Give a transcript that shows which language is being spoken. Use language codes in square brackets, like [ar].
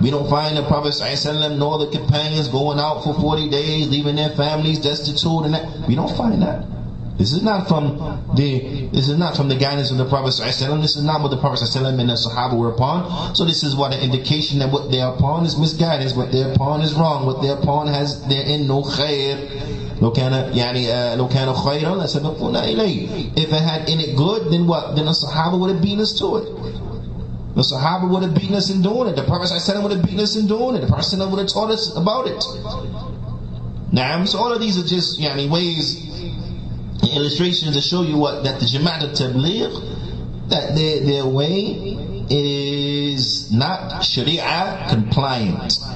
[en] We don't find the Prophet ﷺ nor the companions going out for 40 days, leaving their families destitute, and that. We don't find that. This is not from the guidance of the Prophet ﷺ. This is not what the Prophet ﷺ and the Sahaba were upon. So this is what an indication that what they're upon is misguidance, what they're upon is wrong, what they're upon they're in no khair. [ar] لو كان خيرا لسبقونا إليه. [en] If it had in it good, then what? Then the Sahaba would have beaten us to it. The Sahaba would have beaten us in doing it. The Prophet ﷺ would have beaten us in doing it. The Prophet ﷺ would have taught us about it. Naam. So all of these are just ways, illustrations to show you that the Jama'at al-Tabligh, that their way is not Sharia compliant.